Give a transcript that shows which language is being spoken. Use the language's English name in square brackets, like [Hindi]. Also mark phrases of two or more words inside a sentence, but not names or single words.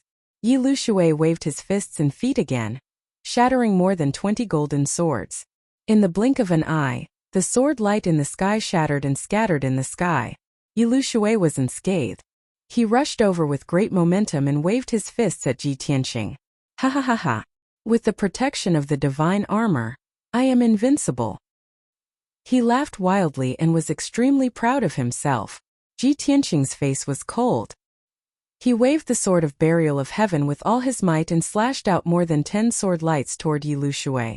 [English] Yi Lushui waved his fists and feet again, shattering more than 20 golden swords. In the blink of an eye, the sword light in the sky shattered and scattered in the sky. Yi Lushui was unscathed. He rushed over with great momentum and waved his fists at Ji Tianqing. Ha ha ha ha. With the protection of the divine armor, I am invincible. He laughed wildly and was extremely proud of himself. Ji Tianqing's face was cold. He waved the sword of burial of heaven with all his might and slashed out more than 10 sword lights toward Yi Lushui.